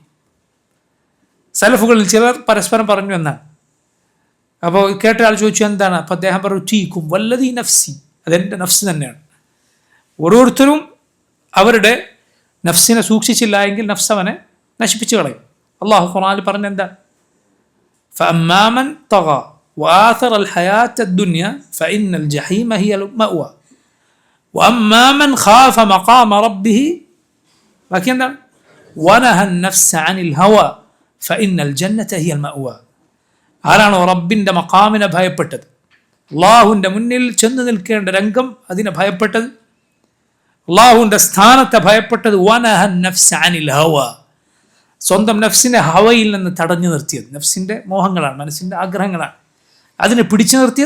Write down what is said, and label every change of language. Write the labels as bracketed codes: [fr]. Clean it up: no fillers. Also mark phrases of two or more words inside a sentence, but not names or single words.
[ml] സലഫുകളിൽ ചിലർ പരസ്പരം പറഞ്ഞു എന്നാണ്. അപ്പോൾ കേട്ട ആൾ ചോദിച്ചു എന്താണ്? അപ്പോൾ അദ്ദേഹം പറഞ്ഞു ടീക്കും വല്ലതീ നഫ്സി, അതെൻ്റെ നഫ്സ് തന്നെയാണ്. ഓരോരുത്തരും അവരുടെ നഫ്സിനെ സൂക്ഷിച്ചില്ല എങ്കിൽ നഫ്സ് അവനെ നശിപ്പിച്ചു കളയും. അള്ളാഹു ഖുർആനിൽ പറഞ്ഞെന്താ? [ar] فأما من طغى وآثر الحياة الدنيا فإن الجحيم هي المأوى وأما من خاف مقام ربه [ml] ബാക്കി എന്താണ്? [ar] ونهى النفس عن الهوى فإن الجنة هي المأوى. [ml] ആരാണോ റബ്ബിൻ്റെ മഖാമിനെ ഭയപ്പെട്ടത്, അള്ളാഹുവിൻ്റെ മുന്നിൽ ചെന്ന് നിൽക്കേണ്ട രംഗം അതിനെ ഭയപ്പെട്ടത്, അള്ളാഹുവിൻ്റെ സ്ഥാനത്തെ ഭയപ്പെട്ടത്, [ar] ونهى النفس عن الهوى, [ml] സ്വന്തം നഫ്സിനെ ഹവയിൽ നിന്ന് തടഞ്ഞു നിർത്തിയത്. നഫ്സിൻ്റെ മോഹങ്ങളാണ്, മനസ്സിൻ്റെ ആഗ്രഹങ്ങളാണ്, അതിനെ പിടിച്ചു നിർത്തിയത്.